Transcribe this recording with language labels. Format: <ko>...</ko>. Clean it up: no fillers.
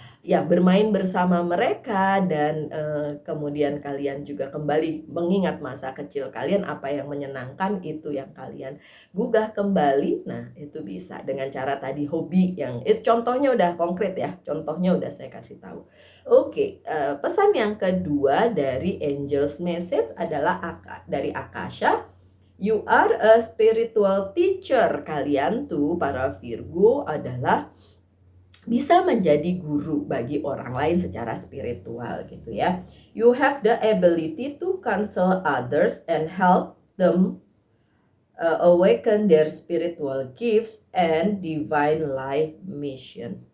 <id>Ya bermain bersama mereka dan kemudian kalian juga kembali mengingat masa kecil kalian, apa yang menyenangkan itu yang kalian gugah kembali. Nah itu bisa dengan cara tadi hobi yang contohnya udah konkret ya, contohnya udah saya kasih tahu. Oke, pesan yang kedua dari Angel's Message adalah dari Akasha.</id> <en>You are a spiritual teacher.</en> <id>Kalian tuh para Virgo adalah bisa menjadi guru bagi orang lain secara spiritual gitu ya.</id> <en>You have the ability to counsel others and help them awaken their spiritual gifts and divine life mission.</en>